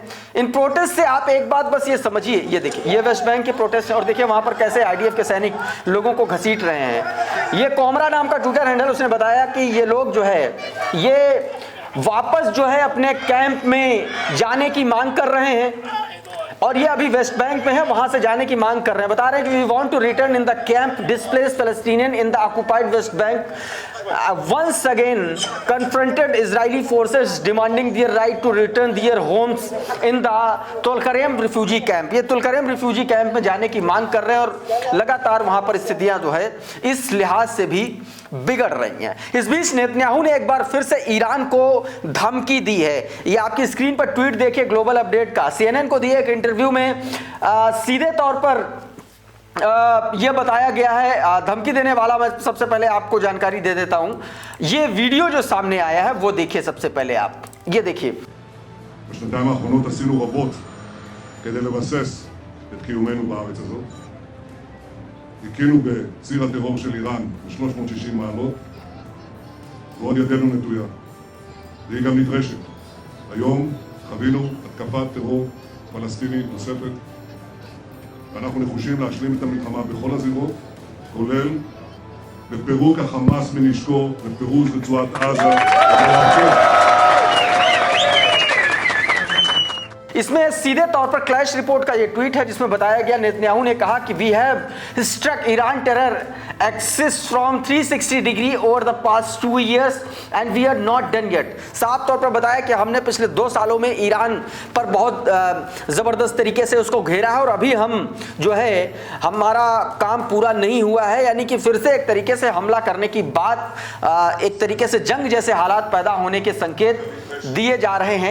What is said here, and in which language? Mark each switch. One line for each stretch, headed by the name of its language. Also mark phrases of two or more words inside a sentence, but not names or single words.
Hindi: इन प्रोटेस्ट से आप एक बात बस ये समझिए, ये देखिए ये वेस्ट बैंक के प्रोटेस्ट है और देखिए वहां पर कैसे आईडीएफ के सैनिक लोगों को घसीट रहे हैं। ये कोमरा नाम का
English: Twitter handle,
Hindi: उसने बताया कि ये लोग जो है ये वापस जो है अपने कैंप में जाने की मांग कर रहे हैं और ये अभी वेस्ट बैंक में है, वहां से जाने की मांग कर रहे हैं। बता रहे हैं कि
English: We want to return in the camp displaced Palestinian in the occupied West Bank once again confronted Israeli forces demanding their right to return their homes in the तुलकरेम refugee camp.
Hindi: ये तुलकरेम
English: refugee camp
Hindi: में जाने की मांग कर रहे हैं और लगातार वहां पर स्थितियां जो है इस लिहाज से भी बिगड़ रही हैं। इस बीच नेतन्याहू ने एक बार फिर से ईरान को धमकी दी है। ये आपकी स्क्रीन पर ट्वीट देखिए ग्लोबल अपडेट का। CNN को दिए एक इंटरव्यू में सीधे तौर पर यह बताया गया है, धमकी देने वाला मैं सबसे पहले आपको जानकारी दे देता हूं। ये वीडियो जो सामने आया है वो देखिए सबसे पहले आप, ये देखिए।
Hebrew: בשנתיים האחרונות עשינו רבות כדי לבסס את קיומנו בארץ הזאת. הכינו בציר הטרור של איראן ב-360 מעלות, ועוד ידנו נטויה. והיא גם נדרשת. היום חווינו התקפת טרור פלסטיני נוספת, ואנחנו נחושים להשלים את המלחמה בכל הזירות, כולל בפירוק החמאס מנשקו, בפירוז רצועת עזה.
Hindi: इसमें सीधे तौर पर क्लैश रिपोर्ट का ये ट्वीट है जिसमें बताया गया, नेतन्याहू ने कहा कि
English: We have struck Iran terror axis from 360 degrees over the past 2 years and we are not done yet.
Hindi: साफ तौर पर बताया कि हमने पिछले 2 सालों में ईरान पर बहुत ज़बरदस्त तरीके से उसको घेरा है और अभी हम जो है हमारा काम पूरा नहीं हुआ है। यानी कि फिर से एक तरीके से हमला करने की बात, एक तरीके से जंग जैसे हालात पैदा होने के संकेत दिए जा रहे हैं।